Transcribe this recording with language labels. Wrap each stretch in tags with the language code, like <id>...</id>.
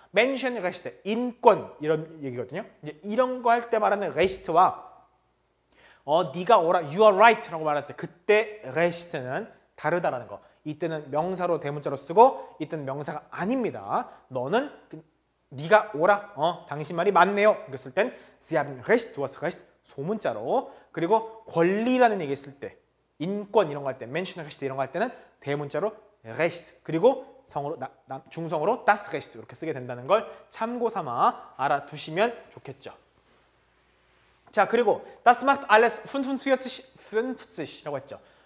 <ko>Menschenrechte, 인권 이런 얘기거든요. 이제 이런 거 할 때 말하는 Recht와 네가 오라,</ko> <en>you are right</en> <ko>라고 말할 때 그때 Recht는 다르다라는 거. 이때는 명사로 대문자로 쓰고 이때는 명사가 아닙니다. 너는 네가 오라, 당신 말이 맞네요.</ko> <de>이거 쓸 땐 Sie haben Recht, du hast Recht</de> <ko>소문자로. 그리고 권리라는 얘기 쓸 때 인권 이런 거 할 때 Menschenrechte 이런 거 할 때는 대문자로 Recht 그리고 성으로 중성으로 das Recht 이렇게 쓰게 된다는 걸 참고 삼아 알아두시면 좋겠죠. 자, 그리고</ko> <de>das macht alles 50라고 했죠.</de>